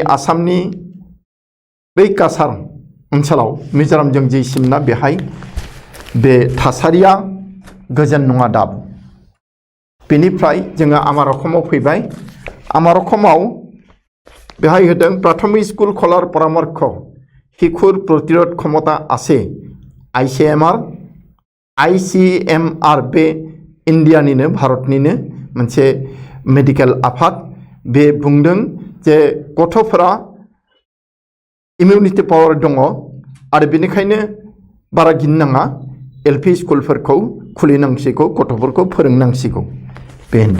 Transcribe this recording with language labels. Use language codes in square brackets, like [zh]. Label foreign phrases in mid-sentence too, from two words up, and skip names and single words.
[brx] आसामनि बै काछार ओनसोलाव मिजोरामजों जि सिमना बेहाय बे थासारिया गोजोन नङा दाबो बेनिफ्राय जोङो आमारकमाव फैबाय आमारकमाव बेहाय होदों प्राथमिक स्कुल खलार [as] পৰামৰ্শ শিশুৰ প্ৰতিৰোধ ক্ষমতা আছে [brx] ICMR बे इन्डियानिनो भारतनिनो मोनसे मेडिकेल आफाद बे बुंदों जे गथ'फोरा [en] immunity power [brx] दङ आरो बेनिखायनो बारा गिनो नाङा LP स्कुलफोरखौ खुलिनांसिगौ गथ'फोरखौ फोरोंनांसिगौ बे होनदों।